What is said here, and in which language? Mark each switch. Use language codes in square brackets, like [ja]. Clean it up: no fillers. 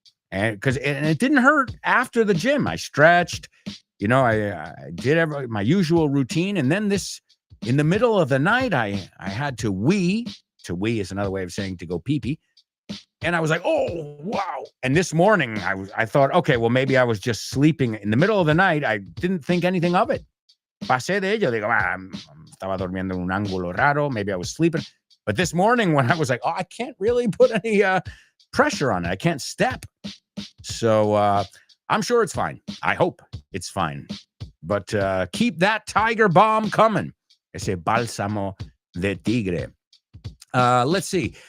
[en] And it didn't hurt after the gym. I stretched, I did my usual routine. And then in the middle of the night, I had to wee. To wee is another way of saying to go pee-pee. And I was like, oh, wow. And this morning I thought, okay, well, maybe I was just sleeping in the middle of the night. I didn't think anything of it. [es] Pasé de ello. Digo, estaba durmiendo en un ángulo raro. [en] Maybe I was sleeping. But this morning when I was like, I can't really put any pressure on it. I can't step. So I'm sure it's fine. I hope it's fine. But keep that tiger balm coming. [es] Ese bálsamo de tigre. [en] Let's see.